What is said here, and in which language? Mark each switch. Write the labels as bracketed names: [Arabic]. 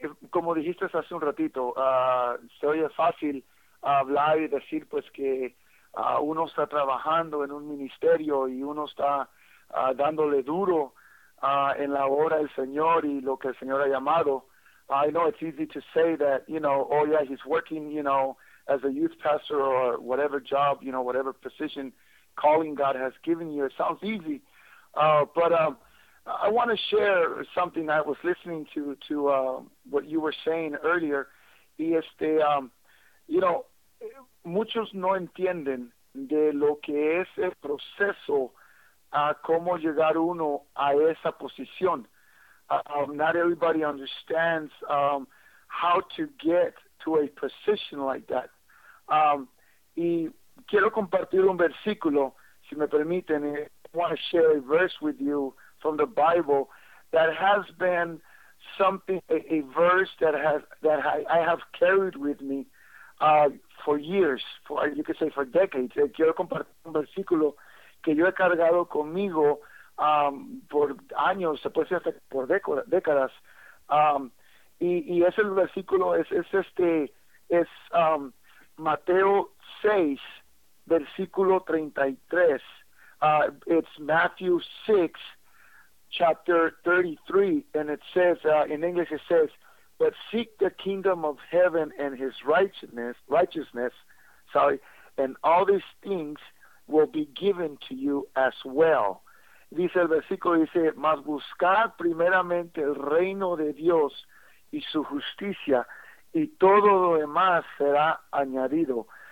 [Spanish] Como dijiste hace un ratito, se oye fácil hablar y decir pues que uno está trabajando en un ministerio y uno está dándole duro en la obra del Señor y lo que el Señor ha llamado. [English] I know it's easy to say that, you know, oh yeah, he's working, you know, as a youth pastor or whatever job, you know, whatever position calling God has given you. It sounds easy. But I want to share something. I was listening to what you were saying earlier. [Spanish] Y [English] you know, [Spanish] muchos no entienden de lo que es el proceso a cómo llegar uno a esa posición. [English] Not everybody understands how to get to a position like that. [Spanish] Y quiero compartir un versículo, si me permiten. [English] I want to share a verse with you from the Bible that has been something, a verse that I have carried with me for years, you could say for decades. [Spanish] Quiero compartir un versículo que yo he cargado conmigo por años, se puede decir hasta por décadas. Y es el versículo, es Mateo 6, versículo 33. [English] It's Matthew 6, chapter 33, and it says, in English it says, but seek the kingdom of heaven and his righteousness, and all these things will be given to you as well. [Spanish] Dice el versículo, dice, mas buscad primeramente el reino de Dios y su justicia, y todo lo demás será añadido.